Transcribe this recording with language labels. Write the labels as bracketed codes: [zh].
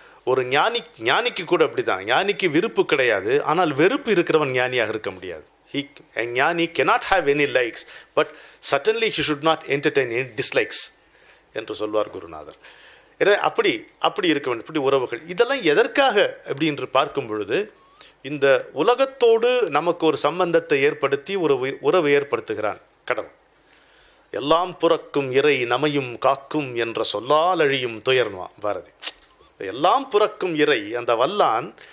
[ta] ஒரு ஞானிக்கு கூட அப்படிதான். ஞானிக்கு விருப்பு கிடையாது, ஆனால் வெறுப்பு இருக்கிறவன் ஞானியாக இருக்க முடியாது. [en] A gnani cannot have any likes, but certainly he should not entertain any dislikes [ta] என்று சொல்வார் குருநாதர். எனவே அப்படி இருக்க வேண்டும். இப்படி உறவுகள் இதெல்லாம் எதற்காக அப்படி என்று பார்க்கும் பொழுது, இந்த உலகத்தோடு நமக்கு ஒரு சம்பந்தத்தை ஏற்படுத்தி ஒரு உறவு ஏற்படுத்துகிறான் கடவுள். எல்லாம் புறக்கும் இறை நமையும் காக்கும் என்ற சொல்லால் அழியும் துயர்வான் பாரதி. எல்லாம் புறக்கும் இறை, அந்த வல்லான்